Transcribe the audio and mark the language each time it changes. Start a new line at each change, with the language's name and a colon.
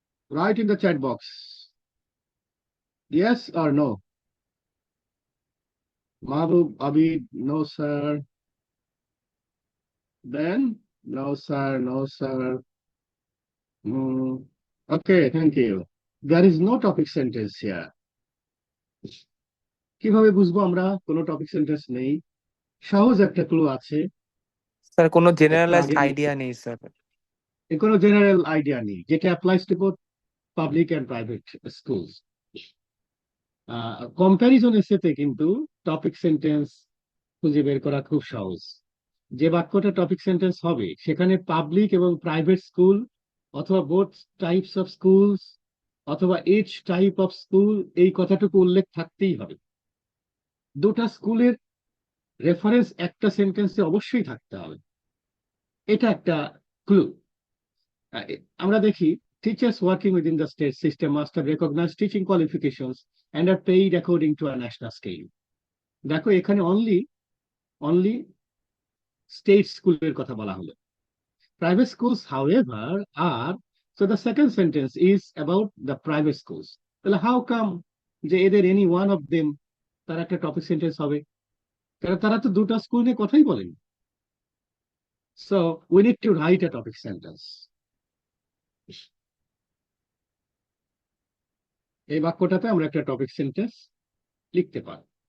English: Write in the chat box. Yes or no? Mahbub, Abid, no sir. Then, no sir, no sir. Okay, thank you. There is no topic sentence here.
Bangla: কিভাবে বুঝবো আমরা কোনো topic sentence নেই? সহজ একটা clue আছে. Sir কোনো একটু জেনারেলাইজড আগে আইডিয়া নেই স্যার। কোনো জেনারেল আইডিয়া নেই যেটা
English: Applies to both public and private schools.
Bangla: Comparison এসেতে কিন্তু টপিক সেন্টেন্স খুঁজে বের করা খুব সহজ. যে বাক্যটা টপিক সেন্টেন্স হবে সেখানে পাবলিক এবং প্রাইভেট স্কুল অথবা
English: both types of schools
Bangla: অথবা
English: each type of school
Bangla: এই কথাটুকু উল্লেখ থাকতেই হবে. দুটা স্কুলের রেফারেন্স একটা সেন্টেন্সে অবশ্যই থাকতে হবে. এটা একটা ক্লু. আমরা দেখি
English: teachers working within the state system must have recognized teaching qualifications and are paid according to a national scale.
Bangla: দেখো এখানে only state স্কুলের কথা বলা হলো।
English: Private schools, however, are, so the second sentence is about the private schools. Well, how come
Bangla: যে এদের
English: any one of them
Bangla: তার একটা টপিক সেন্টেন্স হবে? কারণ তারা তো দুটো স্কুল নিয়ে কথাই বলেন।
English: So we need to write a topic sentence.
Bangla: এই বাক্যটাতে আমরা একটা টপিক সেন্টেন্স লিখতে পারি।